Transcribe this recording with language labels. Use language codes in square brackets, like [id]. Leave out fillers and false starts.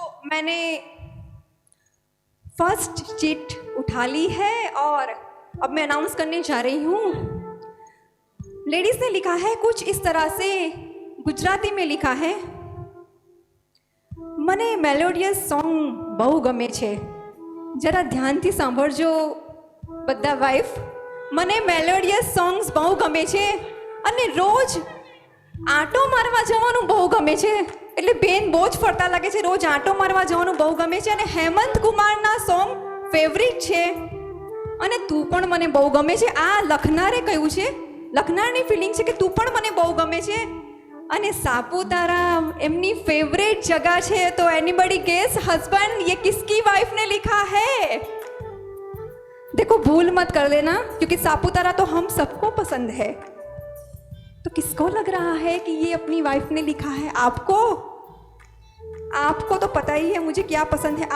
[hi] मैंने first chit उठा ली है और अब मैं अनाउंस करने जा रही हूँ। लेडीज ने लिखा है कुछ इस तरह से, गुजराती में लिखा है, [gu] મને મેલોડિયસ સોંગ બહુ ગમે છે। જરા ધ્યાનથી સાંભળજો બધા વાઇફ, મને મેલોડિયસ સોંગ્સ બહુ ગમે છે અને રોજ આંટો મારવા જવાનું બહુ ગમે છે। એટલે બેન બહુ જ ફરતા લાગે છે, રોજ આંટો મારવા જવાનું બહુ ગમે છે અને હેમંત કુમારના સોંગ ફેવરિટ છે અને તું પણ મને બહુ ગમે છે। આ લખનારે કહ્યું છે, લખનારની ફિલિંગ છે કે તું પણ મને બહુ ગમે છે અને સાપુતારા એમની [hi] फेवरेट जगह [gu] છે। [hi] तो एनीबडी गेस हस्बैंड ये किसकी वाइफ ने लिखा है? देखो भूल मत कर देना क्योंकि सापुतारा तो हम सबको पसंद है। तो किसको लग रहा है कि ये अपनी वाइफ ने लिखा है? आपको तो पता ही है मुझे क्या पसंद है।